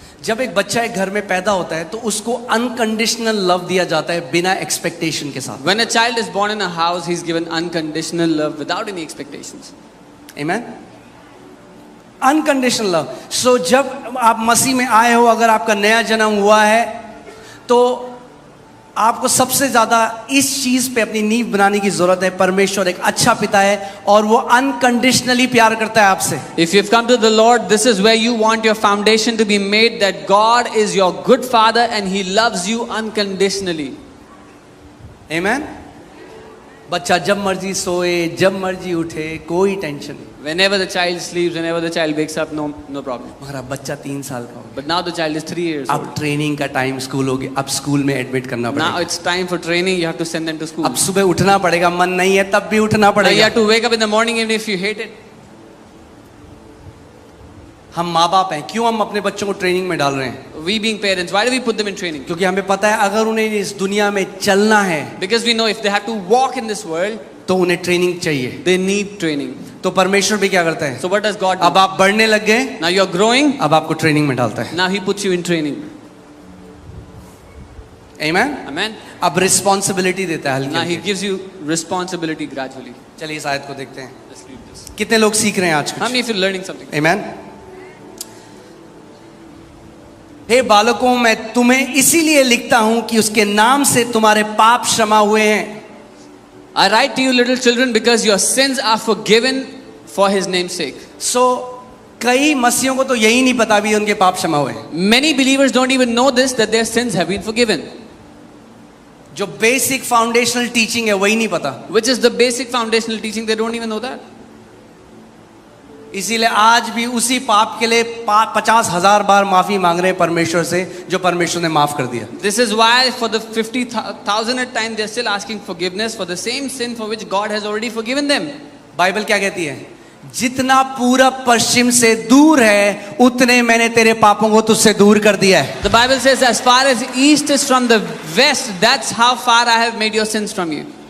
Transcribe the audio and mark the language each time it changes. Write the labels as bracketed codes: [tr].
[hi] जब एक बच्चा एक घर में पैदा होता है तो उसको अनकंडीशनल लव दिया जाता है बिना एक्सपेक्टेशन के साथ. [en] When a child is born in a house, he's given unconditional love without any expectations. Amen. Unconditional love. [hi] सो जब आप मसीह में आए हो, अगर आपका नया जन्म हुआ है, तो आपको सबसे ज्यादा इस चीज पे अपनी नींव बनाने की जरूरत है. परमेश्वर एक अच्छा पिता है और वो अनकंडीशनली प्यार करता है आपसे. [en] If you've come to the Lord, this is where you want your foundation to be made, that God is your good father and he loves you unconditionally. Amen. [hi] बच्चा जब मर्जी सोए, जब मर्जी उठे, कोई टेंशन नहीं. [en] Whenever the child sleeps, whenever the child wakes up, no problem. [hi] मगर अब बच्चा 3 साल का हो गया. [en] But now the child is 3 years [hi] अब [en] old. [hi] ट्रेनिंग का टाइम स्कूल हो गया. अब स्कूल में एडमिट करना [en] Now [hi] पड़ेगा. [en] it's time for training. You have to send them to school. [hi] अब सुबह उठना पड़ेगा. मन नहीं है तब भी उठना [en] Now you [hi] पड़ेगा. [en] have to wake up in the morning even if you hate it. [hi] हम माँ बाप हैं, क्यों हम अपने बच्चों को ट्रेनिंग में डाल रहे हैं? [en] We being parents, why do we put them in training? [hi] क्योंकि हमें पता है अगर उन्हें इस दुनिया में चलना है [en] Because we know if they have to walk in this world, [hi] तो उन्हें ट्रेनिंग चाहिए. [en] they need training. [hi] तो परमेश्वर भी क्या करता है? [en] So what does God do? [hi] अब आप बढ़ने लग गए, [en] Now you're growing. [hi] अब आपको ट्रेनिंग में डालता है. [en] Now he puts you in training. Amen. Amen. [hi] अब रिस्पॉन्सिबिलिटी देता है [en] Now he [hi] हल्की. [en] gives you responsibility gradually. [hi] चलिए इस आयत को देखते हैं. [en] Let's read this. [hi] कितने लोग सीख रहे हैं आज [en] How [hi] कुछ? [en] many of you are learning something? Amen. [hi] हे बालकों, मैं तुम्हें इसीलिए लिखता हूं कि उसके नाम से तुम्हारे पाप क्षमा हुए हैं. [en] I write to you little children because your sins are forgiven for his name's sake. [hi] सो कई मसीहों को तो यही नहीं पता भी उनके पाप क्षमा हुए हैं. [en] Many believers don't even know this, that their sins have been forgiven. [hi] जो बेसिक फाउंडेशनल टीचिंग है वही नहीं पता. [en] Which is the basic foundational teaching, they don't even know that. [hi] इसीलिए आज भी उसी पाप के लिए 50,000 बार माफी मांग रहे हैं परमेश्वर से, जो परमेश्वर ने माफ कर दिया. [en] This is why for the 50,000th time they're still asking forgiveness for the same sin for which God has already forgiven them. [hi] Bible क्या कहती है? जितना पूरब पश्चिम से दूर है उतने मैंने तेरे पापों को तुझसे दूर कर दिया है. [en] The Bible says as far as east is from the west, that's how far I have made your sins from you.